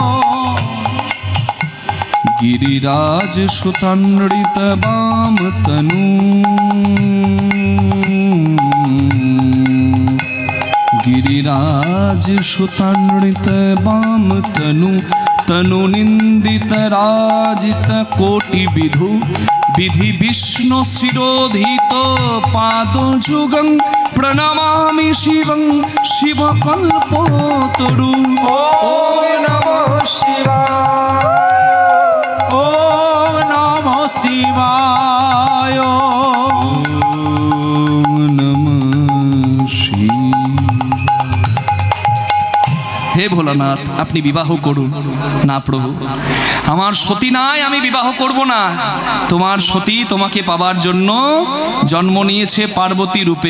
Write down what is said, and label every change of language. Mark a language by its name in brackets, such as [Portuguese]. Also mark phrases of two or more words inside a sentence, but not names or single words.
[Sanskrit] गिरिराज सुतान्वित वाम तनु गिरिराज सुतान्वित वाम तनु तनु निंदित राजित कोटि विधु विधि विष्णु शिरोधित पाद जुगं प्रणमामि शिवं शिवकल्पोतरु। ओम नमः शिवाय। ओम नमः शिवाय। [Bangla] হে ভোলানাথ, আপনি বিবাহ করুন। না প্রভু, আমার সতী নাই, আমি বিবাহ করব না। তোমার সতী তোমাকে পাবার জন্য জন্ম নিয়েছে পার্বতী রূপে।